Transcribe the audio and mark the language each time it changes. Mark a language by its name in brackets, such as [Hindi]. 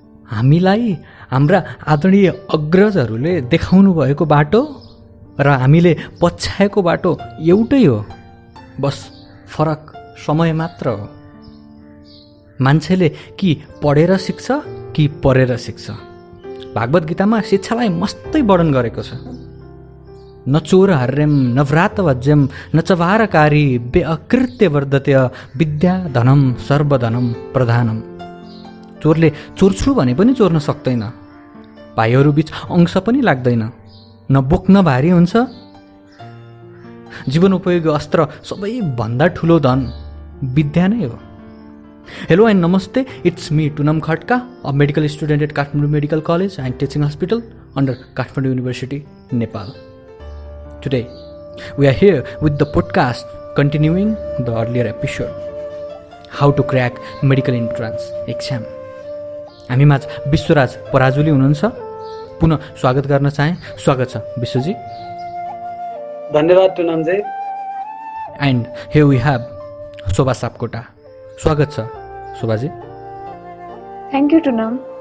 [Nepali] हामीलाई हाम्रा आदरणीय अग्रजहरूले देखाउनु भएको बाटो र हामीले पछ्याएको बाटो एउटै हो, बस फरक समय मात्र हो। मान्छेले कि पढेर सिक्छ कि परेर सिक्छ। भागवत गीतामा शिक्षालाई मस्तै वर्णन गरेको छ। [Sanskrit] न चोर हर्यम न व्रात वज्यम न चवारकारी बे अकृत्य वर्धत्य विद्या धनम सर्वधनम प्रधानम। [Nepali] चोरले चोर्छु भने पनि चोर्न सक्दैन, भाइहरू बीच अंश पनि लाग्दैन, न बोक्न भारी हुन्छ। जीवन उपयोगी अस्त्र सबैभन्दा ठुलो धन विद्या नै हो। [English] Hello and namaste, it's me Tunam Khatka, a medical student at Kathmandu Medical College and Teaching Hospital under Kathmandu University, Nepal. Today, we are here with the podcast continuing the earlier episode, How to Crack Medical Entrance Exam. [Nepali] हामी माझ विश्वराज पराजुली हुनुहुन्छ, पुनः स्वागत गर्न चाहे। स्वागत छ विश्वजी। धन्यवाद टुनमजी। [English] And here we have Shobha Sapkota. [Nepali] स्वागत छ शोभाजी। [English] Thank you Tunam.